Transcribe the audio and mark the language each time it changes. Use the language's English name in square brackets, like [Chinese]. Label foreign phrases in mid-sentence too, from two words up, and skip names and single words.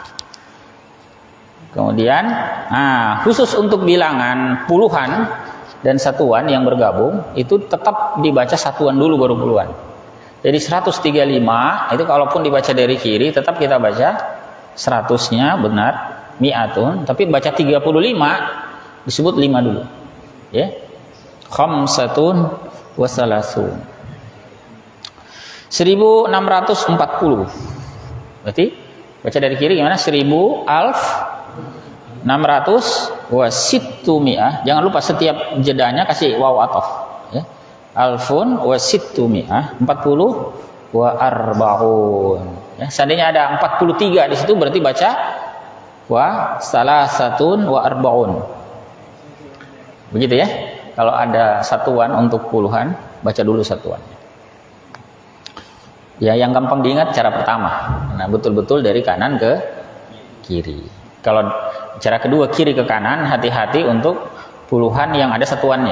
[Indonesian] Kemudian khusus untuk bilangan puluhan dan satuan yang bergabung itu tetap dibaca satuan dulu baru puluhan. Jadi 135 itu kalaupun dibaca dari kiri tetap kita baca 100-nya benar mi'atun, tapi baca 35 disebut 5 dulu. Ya. [Arabic] خمسة وثلاثون. 1640. [Indonesian] Berarti baca dari kiri gimana? [Arabic] 1000 alf 600 وستمائة. [Indonesian] Jangan lupa setiap jedanya kasih [Arabic] واو عطف [Indonesian] ya. [Arabic] ألف وستمائة 40 وأربعون. [Indonesian] Ya, seandainya ada 43 di situ berarti baca [Arabic] وثلاثة وأربعون. [Indonesian] Begitu ya. Kalau ada satuan untuk puluhan, baca dulu satuan. Ya, yang gampang diingat cara pertama. Nah, betul-betul dari kanan ke kiri. Kalau cara kedua kiri ke kanan, hati-hati untuk puluhan yang ada satuannya.